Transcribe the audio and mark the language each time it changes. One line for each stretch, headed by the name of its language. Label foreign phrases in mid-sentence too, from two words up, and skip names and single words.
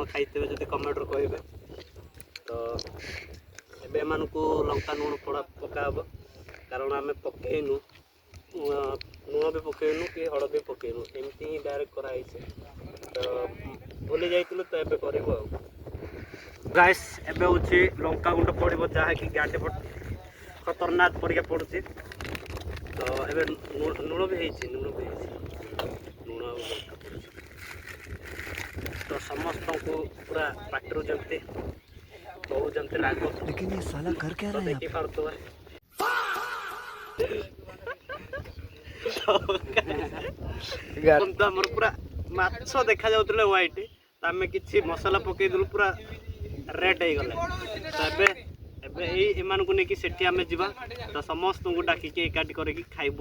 Odia: ଖାଇଥିବେ ଯଦି କମେଣ୍ଟରେ କହିବେ ତ ଏବେ ଏମାନଙ୍କୁ ଲଙ୍କା ଲୁଣ ପକା ହେବ କାରଣ ଆମେ ପକେଇନୁ ଲୁଣ ବି ପକେଇନୁ କି ହଳଦୀ ପକେଇନୁ ଏମିତି ହିଁ ଡାଇରେକ୍ଟ କରାହେଇଛି ତ ଭୁଲି ଯାଇଥିଲୁ ତ ଏବେ କରିବୁ ଆଉ ଗାଇସ୍ ଏବେ ହେଉଛି ଲଙ୍କା ଗୁଣ୍ଡ ପଡ଼ିବ ଯାହାକି ଗାଁଟେ ଖତରନାକ ପରିକା ପଡ଼ୁଛି ତ ଏବେ ଲୁଣ ବି ହେଇଛି ଲୁଣ ଆଉ ଲଙ୍କା ପଡ଼ୁଛି। ତ ସମସ୍ତଙ୍କୁ ପୁରା ପାଟିରୁ ଯେମିତି ବହୁ ଯେମିତି ରାଗ
Hindi: लेकिन ये साला कर क्या रहा है यहाँ पे?
Odia: ଦେଖିପାରୁଥିବେ। କିନ୍ତୁ ଆମର ପୁରା ମାଛ ଦେଖାଯାଉଥିଲେ ହ୍ୱାଇଟ୍, ତ ଆମେ କିଛି ମସଲା ପକେଇଦେଲୁ ପୁରା ରେଡ୍ ହେଇଗଲେ। ତ ଏବେ ଏମାନଙ୍କୁ ନେଇକି ସେଠି ଆମେ ଯିବା, ତ ସମସ୍ତଙ୍କୁ ଡାକିକି ଏକାଠି କରିକି ଖାଇବୁ।